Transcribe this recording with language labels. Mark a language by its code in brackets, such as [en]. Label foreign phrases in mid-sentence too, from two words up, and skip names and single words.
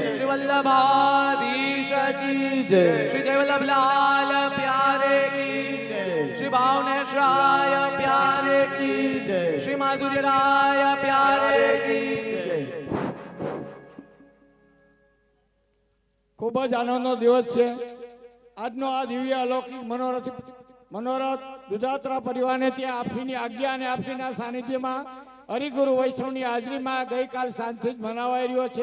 [hi] वल्लभाधीश की जय श्री जय वल्लभ लाल प्यारे की जय श्री भावनेश्वराय प्यारे की जय श्री माधुर्यराय प्यारे की जय [gu] ખૂબ જ આનંદનો દિવસ છે આજનો આ દિવ્ય અલૌકિક મનોરથ દુધાત્રા પરિવારને ત્યાં આપસીની આજ્ઞા અને આપસીના સાનિધ્યમાં હરિગુરુ વૈષ્ણવની હાજરીમાં ગઈકાલ સાંજથી જ મનાવાઈ રહ્યો છે.